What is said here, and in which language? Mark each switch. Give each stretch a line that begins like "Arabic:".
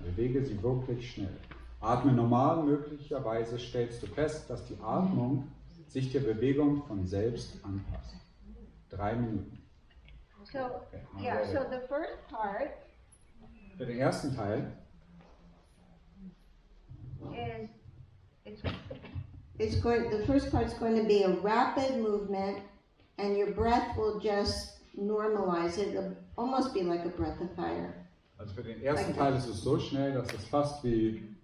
German: Bewege sie wirklich schnell. Atme normal, möglicherweise stellst du fest, dass die Atmung sich der Bewegung von selbst anpasst. 3 Minuten.
English: So, yeah, so the first part
German: Für den ersten Teil
English: the first part's going to be a rapid movement, and your breath will just normalize it. It'll almost be like a breath of fire.
German: Also für den ersten Teil ist es so schnell, dass es fast wie